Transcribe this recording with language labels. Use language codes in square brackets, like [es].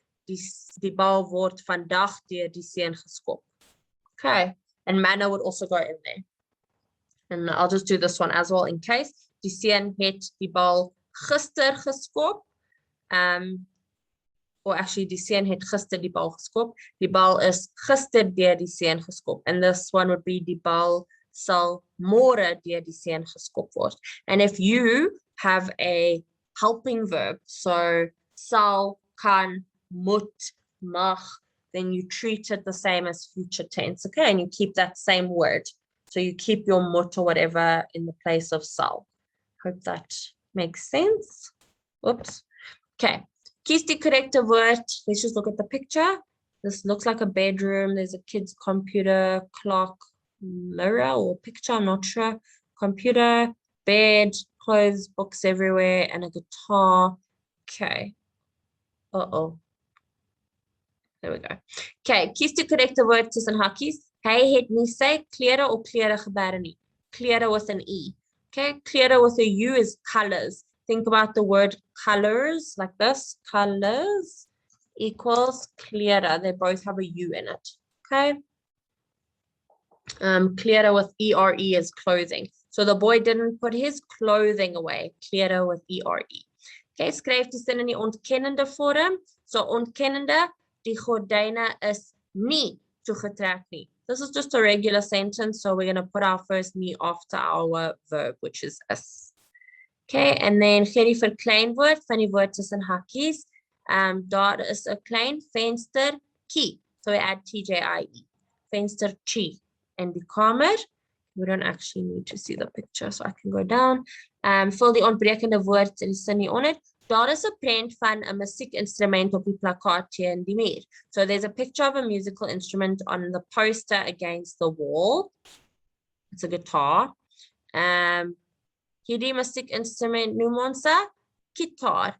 [af] Die bal word vandag deur die seun geskop. [en] Okay, and manner would also go in there. And I'll just do this one as well in case. [af] Die seun het die bal gister geskop. [en] Or actually, [af] die seun het gister die bal geskop. Die bal is gister deur die seun geskop. [en] And this one would be [af] die bal sal môre deur die seun geskop word. [en] And if you have a helping verb, so [af] sal, kan, moet, mag, [en] then you treat it the same as future tense, okay? And you keep that same word. So you keep your mut or whatever in the place of sal. Hope that makes sense. Oops. Okay. [af] Kies die correcte woord. [en] Let's just look at the picture. This looks like a bedroom. There's a kid's computer, clock, mirror or picture, I'm not sure. Computer, bed, clothes, books everywhere, and a guitar. Okay. Uh-oh. There we go. [af] Okay, kies die correcte woord tussen hakkies. Hy het nie sy klere of klere gebeere nie. [en] Klere with an E. Okay, klere with a U is colors. Think about the word colors like this. Colors equals klere. They both have a U in it. Okay. Klere with E-R-E is clothing. So the boy didn't put his clothing away. [af] Klere [en] with E-R-E. Okay, [af] skryf die sin in die ontkennende vorm. So ontkennende, die gordyne is nie toegetrek nie. [en] This is just a regular sentence, so we're going to put our first nie after our verb, which is is. Okay, and then [af] gee die verkleinwoord van die woord tussen hakkies. Daar is 'n klein venstertjie. [en] So we add TJIE. [af] Venstertjie. And die kamer. [en] We don't actually need to see the picture, so I can go down. [af] Vul die ontbrekende woord in die sin hieronder. Daar is 'n prent van 'n musiekinstrument op die plakkaat teen die muur. [en] So there's a picture of a musical instrument on the poster against the wall. It's a guitar. [af] Hierdie musiekinstrument noem ons 'n gitaar.